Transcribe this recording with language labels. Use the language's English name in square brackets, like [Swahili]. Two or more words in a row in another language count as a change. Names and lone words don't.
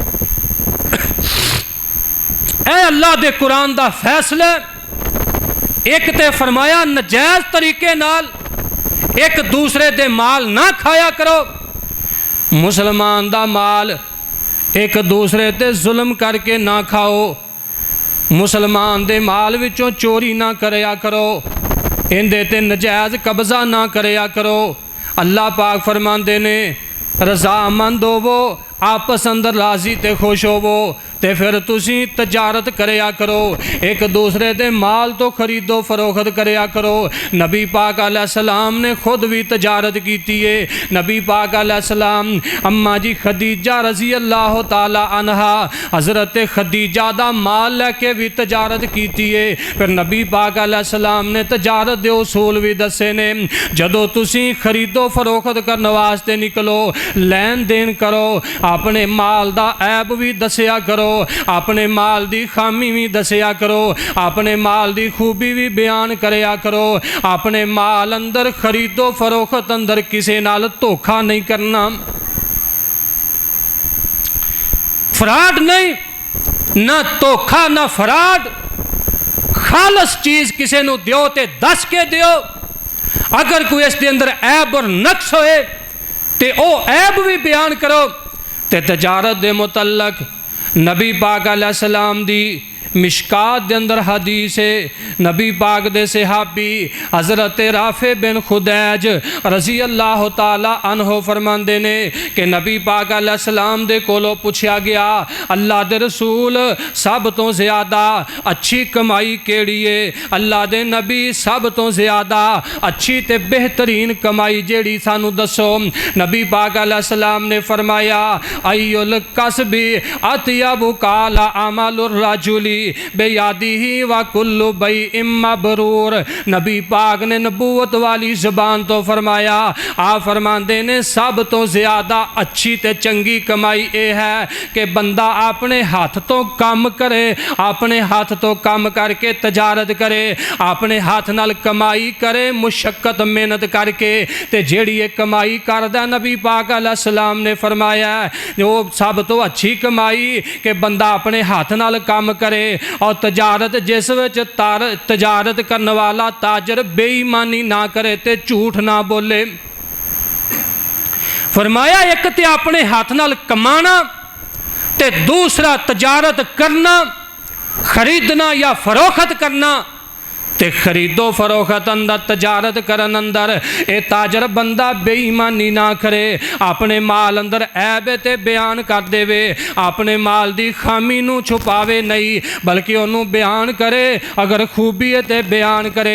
[Punjabi] اے اللہ دے قرآن دا فیصلہ، ایک تے فرمایا نجائز طریقے نال ایک دوسرے دے مال نہ کھایا کرو، مسلمان دا مال ایک دوسرے تے ظلم کر کے نہ کھاؤ، مسلمان دے مال وچوں چوری نہ کریا کرو، اندے تے نجائز قبضہ نہ کریا کرو۔ اللہ پاک فرماندے نے رضا مند ہوو، آپس اندر راضی تے خوش ہوو تے پھر تسی تجارت کریا کرو، ایک دوسرے دے مال تو خرید و فروخت کریا کرو۔ نبی پاک [Arabic] علیہ السلام [Punjabi] نے خود بھی تجارت کیتی ہے، نبی پاک [Arabic] علیہ السلام [Punjabi] اماں جی خدیجہ [Arabic] رضی اللہ تعالی عنہا، [Punjabi] حضرت خدیجہ دا مال لے کے بھی تجارت کیتی ہے۔ پھر نبی پاک [Arabic] علیہ السلام [Punjabi] نے تجارت دے اصول بھی دسے نے، جدو تسی خرید و فروخت کرنے واسطے نکلو، لین دین کرو، اپنے مال دا عیب بھی دسیا کرو، اپنے مال دی خامی بھی دسیا کرو، اپنے مال دی خوبی بھی بیان کریا کرو، اپنے مال اندر خرید و فروخت اندر کسی نال دھوکھا نہیں کرنا، فراڈ نہیں، نہ دھوکھا نہ فراڈ، خالص چیز کسی نو دیو تے دس کے دیو، اگر کوئی اس دے اندر عیب اور نقص ہوئے تے او عیب بھی بیان کرو۔ تے تجارت دے متعلق نبی پاک [Arabic] علیہ السلام [Punjabi] دی مشکات دے اندر حدیث ہے، نبی پاک دے صحابی حضرت رافع بن خدیج [Arabic] رضی اللہ تعالی عنہ [Punjabi] فرماندے نے کہ نبی پاک [Arabic] علیہ السلام [Punjabi] دے کولو پوچھا گیا اللہ دے رسول سب تو زیادہ اچھی کمائی کیڑی ہے؟ اللہ دے نبی سب تو زیادہ اچھی تے بہترین کمائی جیڑی سانو دسو۔ نبی پاک علیہ السلام نے فرمایا [Arabic] ایو الکسب اطیب قال عمل الرجل بیادی و کل بیع مبرور۔ [Punjabi] نبی پاک نے نبوت والی زبان تو فرمایا، آپ فرماندے نے سب تو زیادہ اچھی تے چنگی کمائی اے ہے کہ بندہ اپنے ہاتھ تو کام کرے، اپنے ہاتھ تو کام کر کے تجارت کرے، اپنے ہاتھ نال کمائی کرے مشقت محنت کر کے، تے جیڑی یہ کمائی کردہ نبی پاک [Arabic] علیہ السلام [Punjabi] نے فرمایا وہ سب تو اچھی کمائی کہ بندہ اپنے ہاتھ نال کام کرے، اور تجارت جس وچ تجارت کرنے والا تاجر بے ایمانی نہ کرے تے جھوٹ نہ بولے۔ فرمایا ایک تے اپنے ہاتھ نال کمانا تے دوسرا تجارت کرنا، خریدنا یا فروخت کرنا تے خریدو فروخت اندر تجارت کرن اندر اے تاجر بندہ بے ایمانی نہ کرے، اپنے مال اندر عیب تے بیان کر دے وے، اپنے مال دی خامی نو چھپاوے نہیں بلکہ انہوں بیان کرے، اگر خوبی تے بیان کرے۔